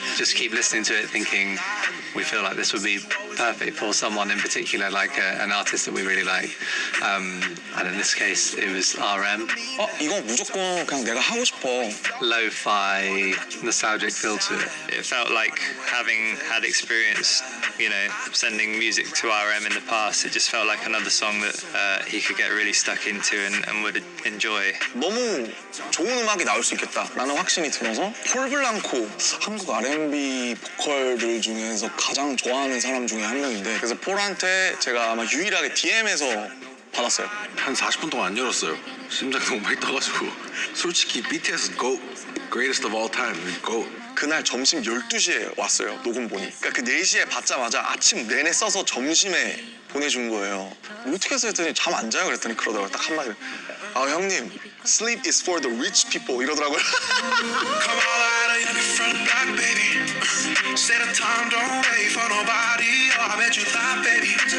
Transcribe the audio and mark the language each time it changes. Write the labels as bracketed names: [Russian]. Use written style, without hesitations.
[English] Just keep listening to it, thinking we feel like this would be perfect for someone in particular, like an artist that we really like. And in this case, it was RM. [Korean] 이거 무조건 그냥 내가 하고 싶어. [English] Lo-fi, nostalgic feel to it. It felt like having had experience, you know, sending music to RM in the past, it just felt like another song that he could get really stuck into and would enjoy. [Korean] 너무 좋은 음악이 나올 수 있겠다라는 확신이 들어서 폴 블랑코, 한국 R&B 보컬들 중에서 가장 좋아하는 사람 중에 한 명인데, 그래서 폴한테 제가 아마 유일하게 DM에서 받았어요. 한 40분 동안 안 열었어요. 심장 너무 많이 떠가지고. 솔직히 [English] BTS GOAT, greatest of all time, GOAT. [Korean] 그날 점심 12시에 왔어요, 녹음본이. 그러니까 그 4시에 받자마자 아침 내내 써서 점심에 보내준 거예요. 뭐 어떻게 했어 했더니 잠 안 자요 그랬더니 그러더라고요. 딱 한마디로. 아 형님, [English] sleep is for the rich people [Korean] 이러더라고요. [English] Come all out of your front back, baby. Set a time, don't wait for nobody. Oh, I bet you thought, baby.